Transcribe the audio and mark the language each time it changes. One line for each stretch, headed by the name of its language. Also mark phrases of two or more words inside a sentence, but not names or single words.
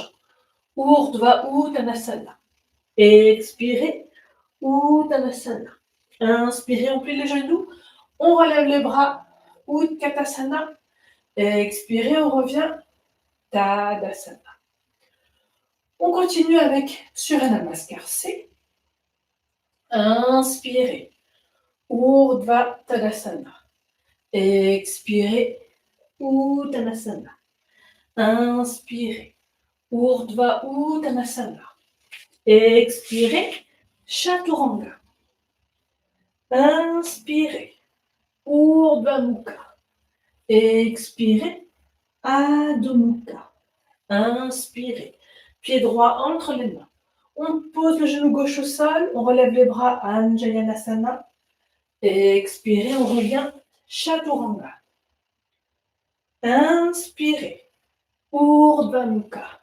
Sanskrit: ऊर्ध्व उत्तानासन. Expirez, Uttanasana.
French: Inspirez, on plie les genoux, on relève les bras, Utkatasana. Expirez, on revient, Tadasana. On continue avec Surya Namaskar-C.
Sanskrit: Inspirez, ऊर्ध्व ताडासन.
French: Expirez, Uttanasana.
Sanskrit: Inspirez, ऊर्ध्व उत्तानासन.
French: Expirez, Chaturanga.
Sanskrit: Inspirez, ऊर्ध्व मुख. Expirez, अधो मुख.
French: Inspirez, pied droit entre les mains. On pose le genou gauche au sol, on relève les bras, Anjayanasana. Expirez, on revient, Chaturanga. Inspirez,
Sanskrit: ऊर्ध्व मुख.